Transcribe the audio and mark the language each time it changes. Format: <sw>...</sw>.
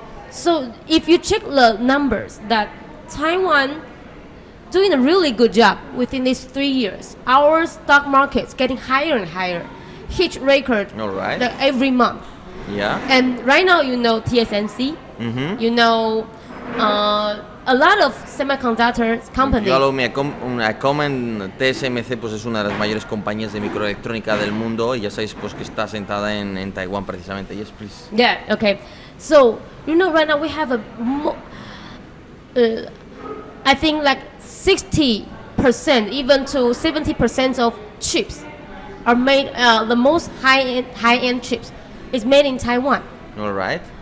<en>So if you check the numbers, that Taiwan doing a really good job within these 3 years. Our stock market's getting higher and higher, hit record All right. Every month. Yeah. And right now, you know TSMC, you know a lot of semiconductor companies. Yo allow me a comment.</en> <es>TSMC pues es una de las mayores compañías de microelectrónica del mundo y ya sabéis pues que está sentada en Taiwán precisamente.</es> <en>Yes, please. Yeah, okay. So, you know, right now we have I think like 60%, even to 70% of chips are made, the most high-end chips is made in Taiwan. All right.</en>